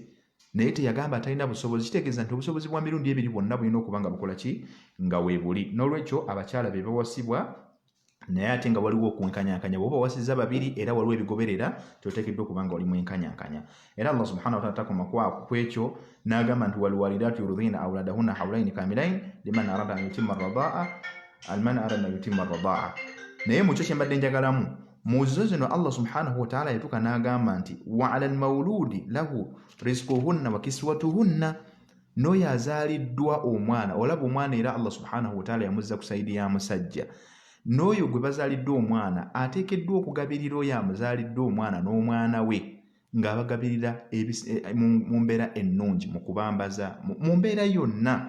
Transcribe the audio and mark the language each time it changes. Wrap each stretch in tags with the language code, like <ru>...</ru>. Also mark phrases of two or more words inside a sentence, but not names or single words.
<lg>Naye teyagamba atalina busobozi. Kitegeeza nti obusobozi bwa mirundi ebiri bwonna bulina okuba nga bukola ki, nga weebuli. N'olwekyo abakyala be bawasibwa, naye ate nga waliwo okwenkanyankanya. Bw'oba wawasizza 2 era waliwo ebigoberera, kyoteekeddwa okuba nga oli mwenkanyankanya. Era Allah</lg> <ar>سبحانه وتعالى</ar> <lg>takoma ku ekyo n'agamba nti</lg> <ar>والوالدات يرضعن أولادهن حولين كاملين لمن أراد أن يتم الرضاعة.</ar> <lg>Naye mu kyo kye mbadde njagalamu mu zo zino Allah</lg> <ar>سبحانه وتعالى</ar> <lg>yatuka n'agamba nti</lg> <ar>وعلى المولود له رزقهن وكسوتهن.</ar> <lg>N'oyo azaaliddwa omwana, olaba omwana era Allah</lg> <ar>سبحانه وتعالى</ar> <lg>yamuzza ku sayidi ya musajja. N'oyo gwe bazaaliddwa omwana ateekeddwa okugabirira oyo amuzaaliddwa omwana n'omwana we ng'abagabirira mu mbeera ennungi, mu kubambaza, mu mbeera yonna.</lg>